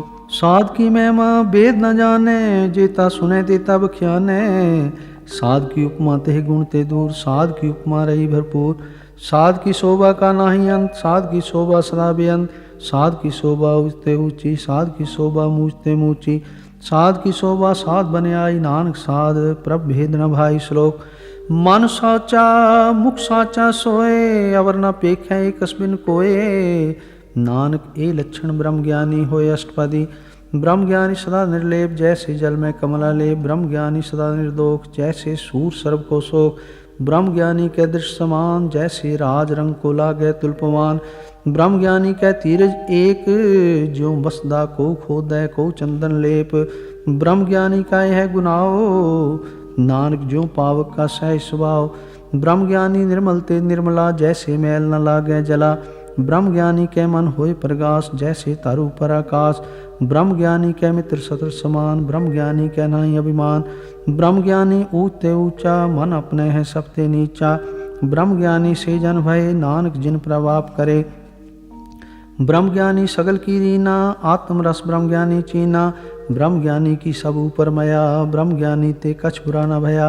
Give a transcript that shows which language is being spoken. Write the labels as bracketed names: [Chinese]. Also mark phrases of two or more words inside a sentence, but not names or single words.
[Hindi] साध की महिमा वेद न जाने, जेता सुने तेता बख्याने। साध की उपमा तेह गुण ते दूर, साध की उपमा रही भरपूर। साध की शोभा का नाही अंत, साध की शोभा सदा बेअंत। साध की शोभा ऊंचते ऊंची, साध की शोभा मूचते मूची। साध की शोभा साध बने आई, नानक साध प्रभ भेद न भाई। श्लोक। मन साचा मुख साचा सोए, अवर न पेखै कसबिन कोए। नानक ए लक्षण ब्रह्म ज्ञानी होए अष्टपदी। ब्रह्म ज्ञानी सदा निर्लेप, जैसे जल में कमला लेप। ब्रह्म ज्ञानी सदा निर्दोष, जैसे सूर सर्व को शोक। ब्रह्म ज्ञानी कै दृष्ट समान, जैसे राज रंग को लागे तुल्पमान। ब्रह्म ज्ञानी कै तीरज एक, ज्यों बसदा को खोदै को चंदन लेप। ब्रह्म ज्ञानी का यह गुनाओ, नानक ज्यों पावक का सहज स्वभाव। ब्रह्म ज्ञानी निर्मल ते निर्मला, जैसे मैल न लागे जला। ब्रह्म ज्ञानी कै मन होए प्रगास, जैसे तारू पर आकाश। ब्रह्म ज्ञानी कै मित्र सत्र समान, ब्रह्म ज्ञानी कै नाही अभिमान। ब्रह्म ज्ञानी ऊंचते ऊंचा, मन अपने है सबते नीचा। ब्रह्म ज्ञानी से जन भय, नानक जिन प्रभाव करे। ब्रह्म ज्ञानी सगल की रीना, आत्म रस ब्रह्म ज्ञानी चीना। ब्रह्म ज्ञानी की सब ऊपर मया, ब्रह्म ज्ञानी ते कछ बुरा न भया।